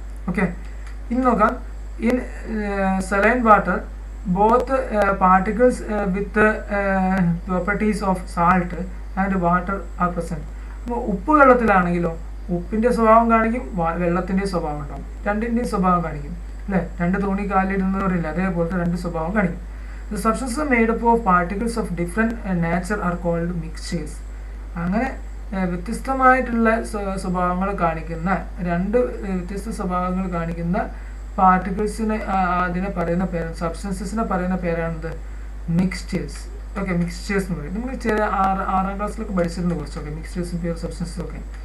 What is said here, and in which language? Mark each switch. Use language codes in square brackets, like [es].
[ml] Okay, ഇനി നോക്കാം. [en] In saline water both particles with properties of salt and water are present. [ml] അപ്പോൾ ഉപ്പ് വെള്ളത്തിലാണെങ്കിലോ ഉപ്പിൻ്റെ സ്വഭാവം കാണിക്കും, വെള്ളത്തിൻ്റെ സ്വഭാവം ഉണ്ടാവും, രണ്ടിൻ്റെയും സ്വഭാവം കാണിക്കും അല്ലേ. രണ്ട് തോണി കാലിടുന്നവരില്ല, അതേപോലത്തെ രണ്ട് സ്വഭാവം കാണിക്കും. [en] The substances made up of particles of different nature are called mixtures. [ml] അങ്ങനെ വ്യത്യസ്തമായിട്ടുള്ള സ്വഭാവങ്ങൾ കാണിക്കുന്ന രണ്ട് വ്യത്യസ്ത സ്വഭാവങ്ങൾ കാണിക്കുന്ന പാർട്ടിക്കിൾസിനെ അതിനെ പറയുന്ന പേര്, സബ്സ്റ്റൻസസിനെ പറയുന്ന പേരാണിത് മിക്സ്ചേഴ്സ്. ഓക്കെ, മിക്സ്ചേഴ്സ് എന്ന് പറയും. നമ്മൾ ചെറിയ 6ാം ക്ലാസ്സിലൊക്കെ പഠിച്ചിട്ടുണ്ട് കുറച്ചൊക്കെ മിക്സ്ചേഴ്സും പ്യുവർ സബ്സ്റ്റൻസും ഒക്കെ.